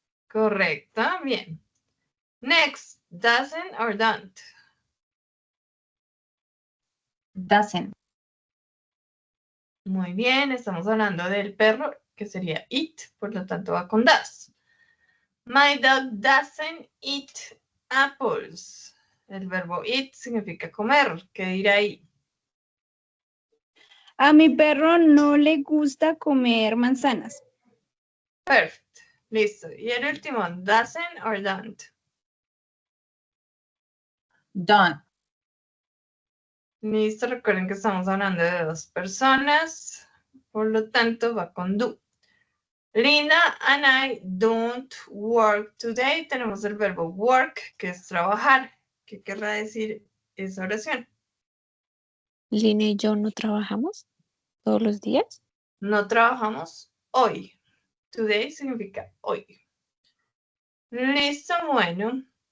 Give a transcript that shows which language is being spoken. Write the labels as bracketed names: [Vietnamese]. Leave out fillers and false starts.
[Spanish] Correcto, bien. [English] Next, doesn't or don't. Doesn't. [Spanish] Muy bien, estamos hablando del perro, que sería eat, por lo tanto va con does. [English] My dog doesn't eat apples. [Spanish] El verbo eat significa comer. ¿Qué dirá ahí? A mi perro no le gusta comer manzanas. [English] Perfect. [Spanish] Listo. Y el último, [English] doesn't or don't. Don't. [Spanish] Listo, recuerden que estamos hablando de dos personas, por lo tanto va con do. [English] Linda and I don't work today. [Spanish] Tenemos el verbo work, que es trabajar. ¿Qué querrá decir esa oración? Lina y yo no trabajamos todos los días. No trabajamos hoy. Today significa hoy. Listo, bueno.